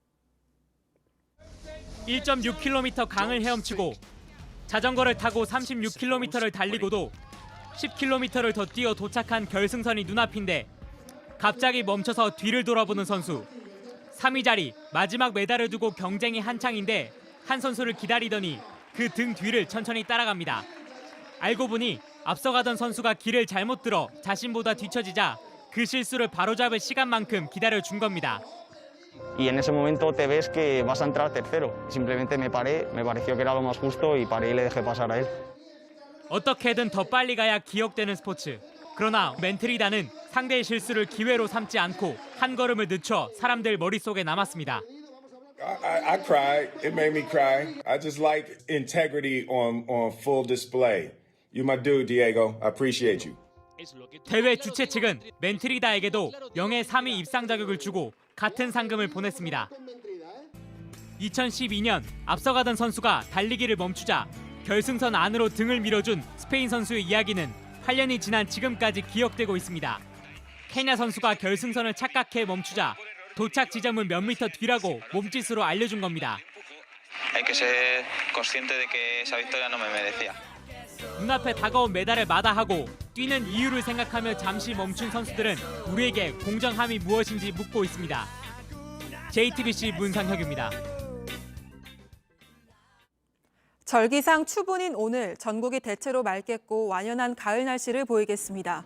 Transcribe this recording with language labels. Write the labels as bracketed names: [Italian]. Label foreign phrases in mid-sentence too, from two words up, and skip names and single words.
[Korean] 1.6km 강을 헤엄치고 자전거를 타고 36km를 달리고도 10km를 더 뛰어 도착한 결승선이 눈앞인데 갑자기 멈춰서 뒤를 돌아보는 선수. 3위 자리 마지막 메달을 두고 경쟁이 한창인데 한 선수를 기다리더니 그 등 뒤를 천천히 따라갑니다. 알고 보니 앞서가던 선수가 길을 잘못 들어 자신보다 뒤처지자 그 실수를 바로잡을 시간만큼 기다려준 겁니다. [Spanish] Y en ese momento te ves que vas a entrar tercero. Simplemente me paré, me pareció que era lo más justo y paré y le dejé pasar a él. [Korean] 어떻게든 더 빨리 가야 기억되는 스포츠. 그러나 멘트리다는 상대의 실수를 기회로 삼지 않고 한 걸음을 늦춰 사람들 머릿속에 남았습니다. [English] I cried. It made me cry. I just like integrity on full display. You're my dude, Diego. I appreciate you. [Korean] 대회 주최 측은 멘트리다에게도 영예 3위 입상 자격을 주고 같은 상금을 보냈습니다. 2012년 앞서가던 선수가 달리기를 멈추자 결승선 안으로 등을 밀어준 스페인 선수의 이야기는 8년이 지난 지금까지 기억되고 있습니다. 케냐 선수가 결승선을 착각해 멈추자 도착 지점은 몇 미터 뒤라고 몸짓으로 알려준 겁니다. [Spanish] Hay que ser consciente de que esa victoria no me merecía. [Korean] 눈앞에 다가온 메달을 마다하고 뛰는 이유를 생각하며 잠시 멈춘 선수들은 우리에게 공정함이 무엇인지 묻고 있습니다. JTBC 문상혁입니다. 절기상 추분인 오늘 전국이 대체로 맑겠고 완연한 가을 날씨를 보이겠습니다.